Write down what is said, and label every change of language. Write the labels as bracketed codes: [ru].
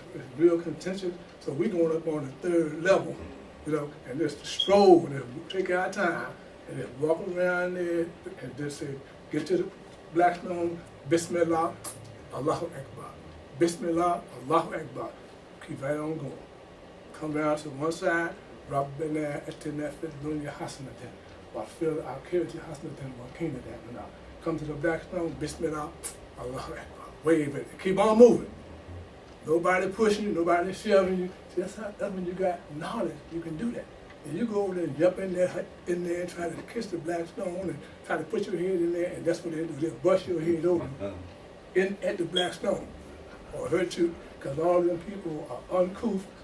[en] It's real contentious. So we going up on the third level, and just stroll and just take our time and just walk around there and just say, get to the black stone, Bismillah, Allahu Akbar. Bismillah, Allahu Akbar. Keep right on going. Come down to one side, [ar] ربنا اتنا في الدنيا حسنة وفي الآخرة حسنة وقنا عذاب النار. [en] Come to the black stone, Bismillah, Allah Akbar. Wave it. Keep on moving. Nobody pushing you, nobody shoving you. See, that's when you got knowledge, you can do that. And you go over there and jump in there and try to kiss the black stone and try to put your head in there, and that's what they do. They'll bust your head over at the black stone or hurt you, because all them people are uncouth.